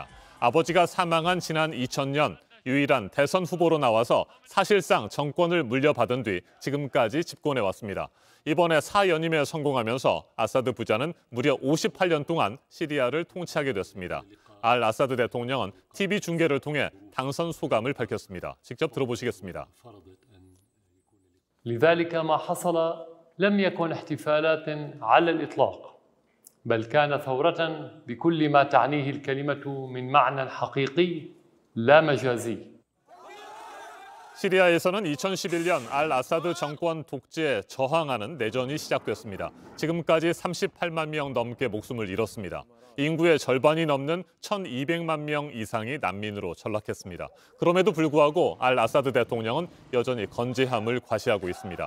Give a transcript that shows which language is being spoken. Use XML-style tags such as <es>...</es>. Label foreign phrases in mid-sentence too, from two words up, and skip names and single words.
<ko>아버지가 사망한 지난 2000년 유일한 대선 후보로 나와서 사실상 정권을 물려받은 뒤 지금까지 집권해 왔습니다. 이번에 사연임에 성공하면서 아사드 부자는 무려 58년 동안 시리아를 통치하게 됐습니다. 알 아사드 대통령은 TV 중계를 통해 당선 소감을 밝혔습니다. 직접 들어보시겠습니다.</ko> <ar>لذلك ما حصل لم يكن احتفالات على الإطلاق بل كان ثورة بكل ما تعنيه الكلمة من معنى حقيقي لا مجازي.</ar> <ko>시리아에서는 2011년 알 아사드 정권 독재에 저항하는 내전이 시작됐습니다. 지금까지 38만 명 넘게 목숨을 잃었습니다. 인구의 절반이 넘는 1,200만 명 이상이 난민으로 전락했습니다. 그럼에도 불구하고 알 아사드 대통령은 여전히 건재함을 과시하고 있습니다.</ko>